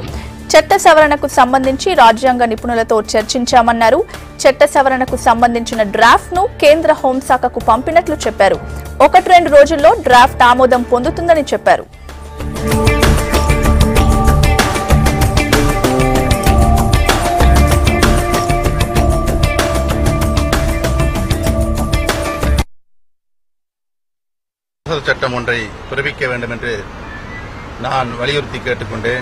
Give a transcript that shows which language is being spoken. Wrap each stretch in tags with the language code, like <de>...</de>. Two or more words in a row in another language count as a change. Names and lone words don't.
<te>చట్ట సవరణకు సంబంధించి రాజ్యాంగ నిపుణులతో చర్చించామన్నారు. చట్ట సవరణకు సంబంధించిన డ్రాఫ్ట్ ను కేంద్ర హోంశాఖకు పంపినట్లు చెప్పారు. 1-2 రోజుల్లో డ్రాఫ్ట్ ఆమోదం పొందుతుందని చెప్పారు.</te> <ta>சட்டம் ஒன்றை பிறப்பிக்க வேண்டும் என்று நான் வலியுறுத்தி கேட்டுக்கொண்டேன்.</ta>